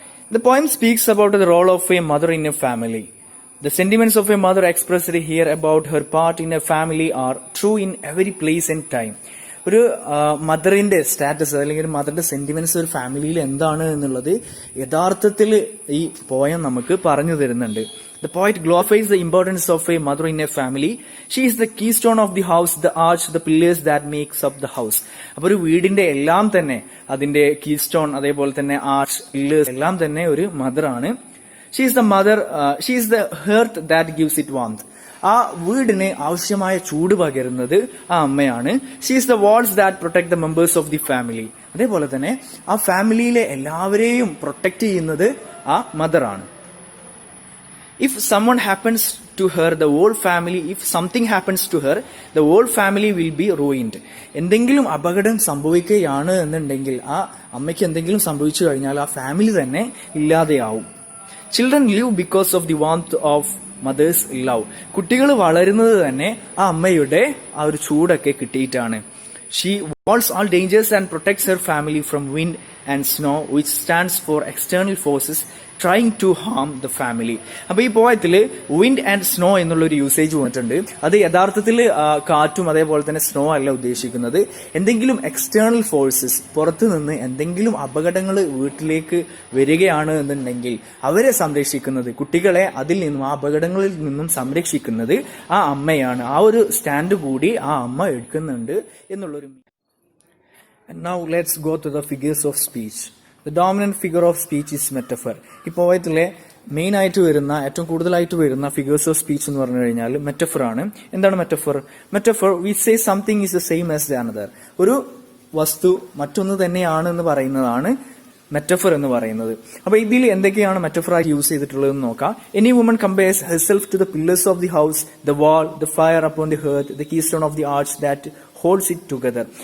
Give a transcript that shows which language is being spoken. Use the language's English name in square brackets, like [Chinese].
[English] The poem speaks about the role of a mother in a family. The sentiments of a mother expressed here about her part in a family are true in every place and time. [Malayalam] ഒരു മദറിന്റെ status അല്ലെങ്കിൽ ഒരു മദറിന്റെ sentiments ഒരു ഫാമിലിയിൽ എന്താണ് എന്നുള്ളത് യഥാർത്ഥത്തിൽ ഈ poem നമുക്ക് പറഞ്ഞു തരുന്നുണ്ട്. [English] The poet glorifies the importance of a mother in a family. She is the keystone of the house, the arch, the pillars that makes up the house. [Malayalam] അപ്പോൾ ഒരു വീടിന്റെ എല്ലാം തന്നെ അതിന്റെ കീസ്റ്റോൺ, അതേപോലെ തന്നെ ആർച്ച്, പില്ലേഴ്സ് എല്ലാം തന്നെ ഒരു മദറാണ്. [English] She is the mother, she is the hearth that gives it warmth. [Malayalam] ആ വീടിന് ആവശ്യമായ ചൂട് പകരുന്നത് ആ അമ്മയാണ്. [English] She is the walls that protect the members of the family. [Malayalam] അതേപോലെ തന്നെ ആ ഫാമിലിയിലെ എല്ലാവരെയും പ്രൊട്ടക്ട് ചെയ്യുന്നത് ആ മദറാണ്. [English] If someone happens to her, the whole family, if something happens to her, the whole family will be ruined. [Malayalam] എന്തെങ്കിലും അപകടം സംഭവിക്കുകയാണ് എന്നുണ്ടെങ്കിൽ, ആ അമ്മയ്ക്ക് എന്തെങ്കിലും സംഭവിച്ചു കഴിഞ്ഞാൽ ആ ഫാമിലി തന്നെ ഇല്ലാതെയാവും. [English] Children live because of the warmth of mother's love. [Malayalam] കുട്ടികൾ വളരുന്നത് തന്നെ ആ അമ്മയുടെ ആ ഒരു ചൂടൊക്കെ കിട്ടിയിട്ടാണ്. [English] She walls all dangers and protects her family from wind and snow, which stands for external forces trying to harm the family. [Malayalam] അപ്പൊ ഈ പോയത്തില് വിൻഡ് ആൻഡ് സ്നോ എന്നുള്ളൊരു യൂസേജ് വന്നിട്ടുണ്ട്. അത് യഥാർത്ഥത്തിൽ കാറ്റും അതേപോലെ തന്നെ സ്നോ അല്ല ഉദ്ദേശിക്കുന്നത്. എന്തെങ്കിലും എക്സ്റ്റേണൽ ഫോഴ്സസ്, പുറത്തു നിന്ന് എന്തെങ്കിലും അപകടങ്ങൾ വീട്ടിലേക്ക് വരികയാണ് എന്നുണ്ടെങ്കിൽ അവരെ സംരക്ഷിക്കുന്നത്, കുട്ടികളെ അതിൽ നിന്നും ആ അപകടങ്ങളിൽ നിന്നും സംരക്ഷിക്കുന്നത് ആ അമ്മയാണ്. ആ ഒരു സ്റ്റാൻഡ് കൂടി ആ അമ്മ എടുക്കുന്നുണ്ട് എന്നുള്ളൊരു. [English] And now let's go to the figures of speech. The dominant figure of speech is metaphor. [Malayalam] ഈ പോയത്തിലെ മെയിൻ ആയിട്ട് വരുന്ന, ഏറ്റവും കൂടുതലായിട്ട് വരുന്ന ഫിഗേഴ്സ് ഓഫ് സ്പീച്ച് എന്ന് പറഞ്ഞു കഴിഞ്ഞാൽ മെറ്റഫർ ആണ്. എന്താണ് metaphor? Metaphor, [English] We say something is the same as the another. [Malayalam] ഒരു വസ്തു മറ്റൊന്ന് തന്നെയാണ് എന്ന് പറയുന്നതാണ് മെറ്റഫർ എന്ന് പറയുന്നത്. അപ്പൊ ഇതിൽ എന്തൊക്കെയാണ് മെറ്റഫർ ആയി യൂസ് ചെയ്തിട്ടുള്ളതെന്ന് നോക്കാം. [English] Any woman compares herself to the pillars of the house, the wall, the fire upon the hearth, the keystone of the arch that holds it together.